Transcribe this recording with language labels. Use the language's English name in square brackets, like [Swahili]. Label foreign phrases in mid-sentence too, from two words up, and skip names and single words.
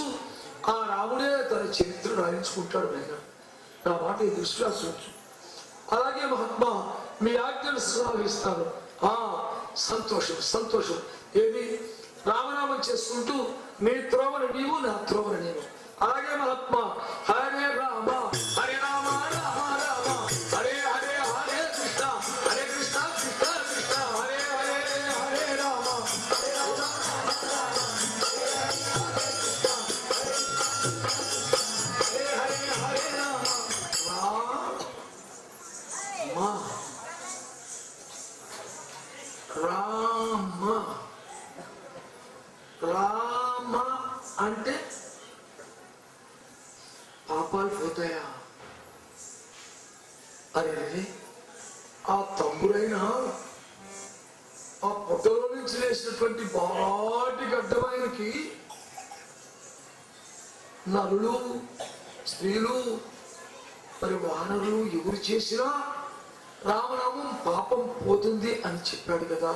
[Telugu] ఆ రాముడే తన చరిత్ర రాయించుకుంటాడు. నేను నా మాట ఇది విశ్వాసించు. అలాగే మహాత్మా మీ ఆజ్ఞను శ్రావిస్తాను. సంతోషం సంతోషం. ఏది రామనామం చేసుకుంటూ నీ త్రోవన నీవు, నా త్రోవన నీవు. అలాగే మహాత్మా [Sanskrit] హరే రామ హరే రామ రామ రామ హరే హరే హరే కృష్ణ హరే కృష్ణ కృష్ణ కృష్ణ హరే హరే హరే రామ హరే రామ హరే హరే హరే రామ రామ రామ [Telugu] అంటే పాపాలు పోతాయా? అరే, ఆ తమ్ముడైనా ఆ పొట్టలో నుంచి లేచినటువంటి బాటి గడ్డమైనకి నరులు, స్త్రీలు, మరి వానరులు ఎవరు చేసినా రామనామం పాపం పోతుంది అని చెప్పాడు కదా.